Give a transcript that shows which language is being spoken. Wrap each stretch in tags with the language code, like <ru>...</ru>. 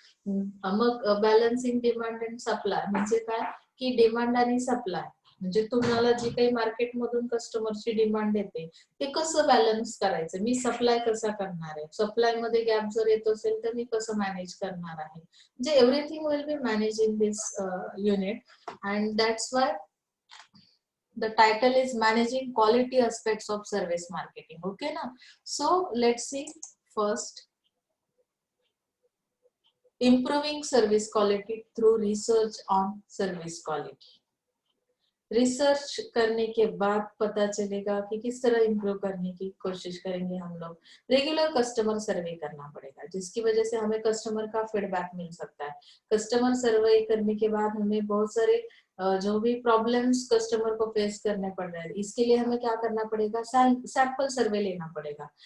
<mr>मग balancing demand and supply म्हणजे काय, की डिमांड आणि सप्लाय म्हणजे तुम्हाला जी काही मार्केटमधून कस्टमरची डिमांड येते ते कसं बॅलन्स करायचं, मी सप्लाय कसा करणार आहे, सप्लाय मध्ये गॅप जर येत असेल तर मी कसं मॅनेज करणार आहे.</mr> <en>म्हणजे everything will be manage in this unit, and that's why the title is managing quality aspects of service marketing. Okay na? So let's see. First, improving service quality through research on service quality.</en> <hi>Research करने के बाद पता चलेगा कि किस तरह improve करने की कोशिश करेंगे हम लोग. रेगुलर कस्टमर सर्वे करना पड़ेगा, जिसकी वजह से हमें कस्टमर का फीडबैक मिल सकता है. कस्टमर सर्वे करने के बाद हमें बहुत सारे जो भी प्रॉब्लम्स कस्टमर को फेस करने पड़ रहे हैं, इसके लिए हमें क्या करना पड़ेगा, सैंपल सर्वे लेना पड़ेगा.</hi>